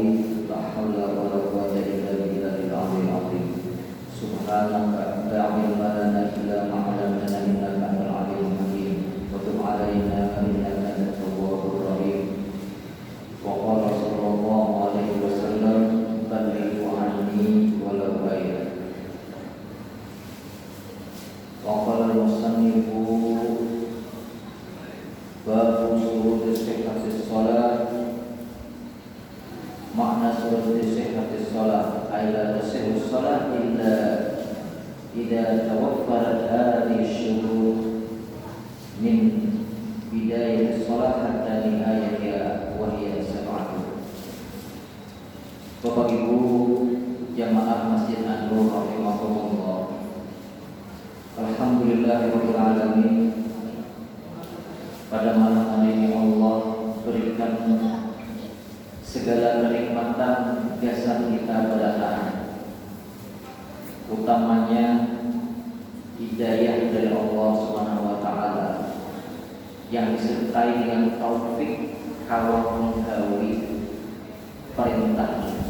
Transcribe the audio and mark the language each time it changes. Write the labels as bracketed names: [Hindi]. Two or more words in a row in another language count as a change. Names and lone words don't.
[Arabic] لا حول ولا قوة إلا بالله العلي العظيم. سبحانك لا علم لنا إلا ما علمتنا إنك أنت العليم الحكيم. وتب علينا إنك أنت التواب الرحيم. وقال صلى الله عليه وسلم بلغوا عني ولو آية. وقال المصنف باب شروط صحة الصلاة. معنى شروط صحة الصلاة أي لا تصح الصلاة إلا إذا توفرت هذه الشروط من بداية الصلاة حتى نهايتها وهي سبعة. [Indonesian] Bapak Ibu jamaah Masjid An-Nur rahimahumullah. [Arabic] الحمد لله رب العالمين. [Indonesian] Pada malam hari ini Allah berikan segala kenikmatan jasa kita pada Ta'ala, utamanya hidayah dari Allah [Arabic] سبحانه وتعالى [Indonesian] yang disertai dengan taufik kalau menggawi perintahnya.